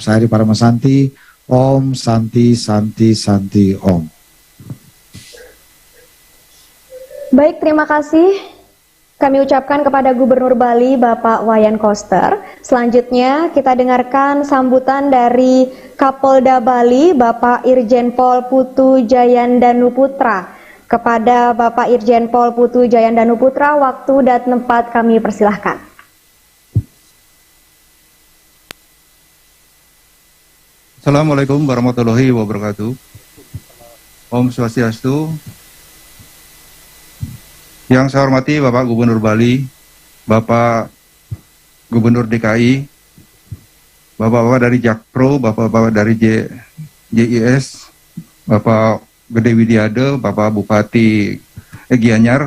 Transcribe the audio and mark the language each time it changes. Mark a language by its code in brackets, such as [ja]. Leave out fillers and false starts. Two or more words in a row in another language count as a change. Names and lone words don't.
[id] Saya Hari Paramasanti. [sa] Om Santi Santi Santi Om. [id] Baik, terima kasih kami ucapkan kepada Gubernur Bali Bapak Wayan Koster. Selanjutnya kita dengarkan sambutan dari Kapolda Bali Bapak Irjen Pol Putu Jayandanu Putra. Kepada Bapak Irjen Pol Putu Jayandanu Putra, waktu dan tempat kami persilahkan. [ar] السلام عليكم ورحمة الله وبركاته. [sa] Om Swastiastu. [id] Yang saya hormati Bapak Gubernur Bali, Bapak Gubernur DKI, Bapak-bapak dari Jakpro, Bapak-bapak dari JIS, Bapak Gede Widiade, Bapak Bupati Gianyar.